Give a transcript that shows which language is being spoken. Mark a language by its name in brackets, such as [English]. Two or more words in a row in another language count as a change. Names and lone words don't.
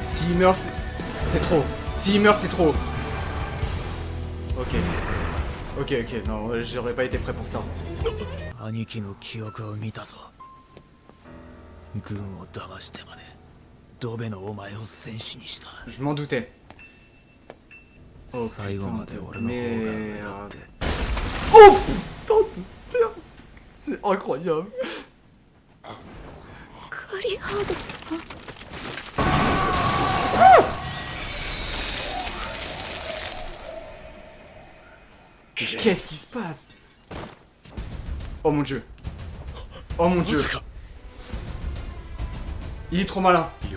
[French] S'il meurt, c'est trop. S'il meurt, c'est trop. Ok. Ok, ok, non, j'aurais pas été prêt pour ça. [Japanese] 兄貴の記憶を見たぞ。軍を騙してまでドベのお前を戦士にした。 [French] Je m'en doutais. Oh, [Japanese] 最後まで俺の方が目立って。 [French] Oh putain de merde. C'est incroyable. [Japanese] クリハード様。 [French] Qu'est-ce qui se passe? Oh mon dieu. Oh mon dieu. Il est trop malin.